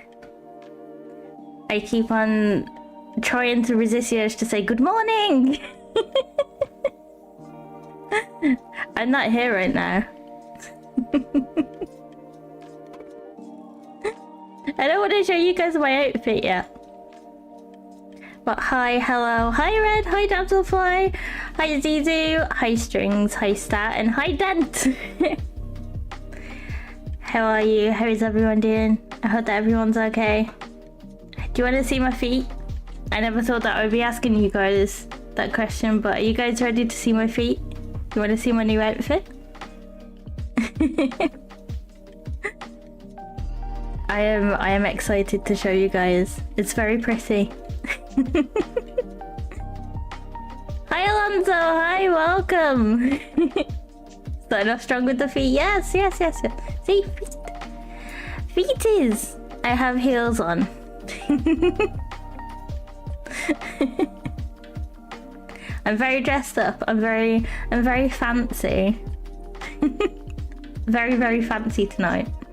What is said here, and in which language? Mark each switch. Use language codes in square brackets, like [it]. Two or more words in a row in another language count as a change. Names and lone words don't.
[en] I keep on trying to resist the urge to say good morning! I'm not here right now. I don't want to show you guys my outfit yet. But hi, hello, hi Red, hi Damselfly, hi Zizu, hi Strings, hi Stat, and hi Dent! How are you? How is everyone doing? I hope that everyone's okay. Do you want to see my feet? I never thought that I would be asking you guys that question, but are you guys ready to see my feet? You want to see my new outfit? I am excited to show you guys. It's very pretty. Hi Alonso, hi, welcome. Starting off strong with the feet. Yes. See, feet is. I have heels on. I'm very dressed up. I'm very fancy. very fancy tonight.